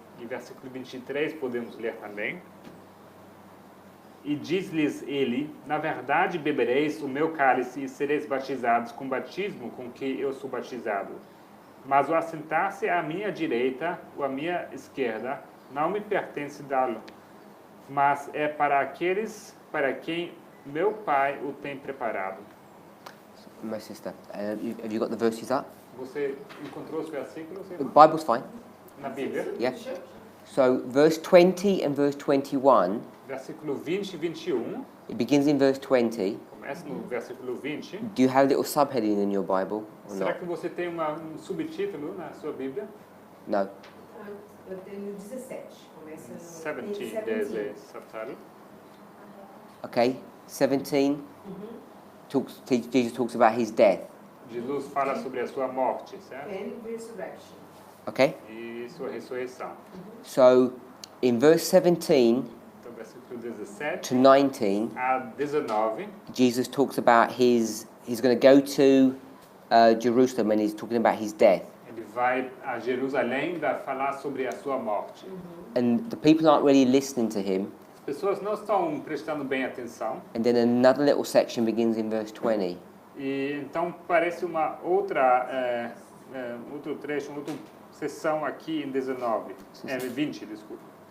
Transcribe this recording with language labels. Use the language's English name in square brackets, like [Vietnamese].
[Portuguese] E versículo 23 podemos ler também. E diz-lhes ele, na verdade bebereis o meu cálice e sereis batizados com o batismo com que eu sou batizado. Mas o assentar-se à minha direita ou à minha esquerda não me pertence dá-lo, mas é para aqueles para quem meu Pai o tem preparado. [English] My sister, have you got the verses up? [Portuguese] Você encontrou os versículos, [English] The [Portuguese] irmão? [English] Bible's fine. [Portuguese] Na Bíblia? [English] Yeah. So verse 20 and verse 21, [Portuguese] Versículo 20 e 21. [English] it begins in verse 20. [Portuguese] Começa no versículo 20. [English] Do you have a little subheading in your Bible or [Portuguese] Será [English] not? [Portuguese] que você tem um subtítulo na sua Bíblia? [English] No. [Portuguese] Eu tenho 17. Começa no [English] 17, there's a subtitle. Okay. 17. Jesus talks about his death. [Portuguese] Jesus fala sobre a sua morte, certo? [English] And resurrection. Okay. [Portuguese] E sua ressurreição. [English] So in verse 17 [Portuguese] Então, versículo 17 [English] to 19, [Portuguese] a 19, [English] Jesus talks about he's going to go to Jerusalem and he's talking about his death. [Portuguese] ele vai a Jerusalém para falar sobre a sua morte. [English] And the people aren't really listening to him. [Portuguese] As pessoas não estão prestando bem atenção. [English] And then another little section begins in verse 20. [Portuguese] E então parece uma outra outro trecho, uma outra sessão aqui em 19, 20, desculpa.